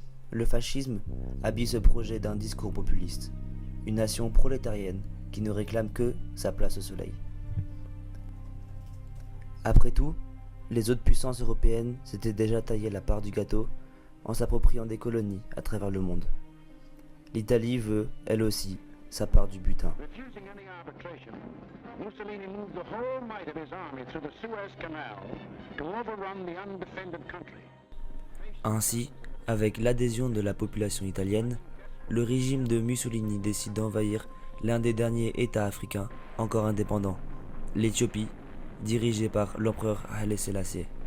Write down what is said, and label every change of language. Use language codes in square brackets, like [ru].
[fr] Le fascisme habille ce projet d'un discours populiste, une nation prolétarienne qui ne réclame que sa place au soleil. Après tout, les autres puissances européennes s'étaient déjà taillé la part du gâteau en s'appropriant des colonies à travers le monde. L'Italie veut, elle aussi, sa part du butin. [en] Refusing any arbitration, Mussolini moved the whole might of his army through the Suez Canal to overrun the undefended country. [fr] Ainsi, avec l'adhésion de la population italienne, le régime de Mussolini décide d'envahir l'un des derniers États africains encore indépendants, l'Éthiopie, dirigée par l'empereur Haile Selassie.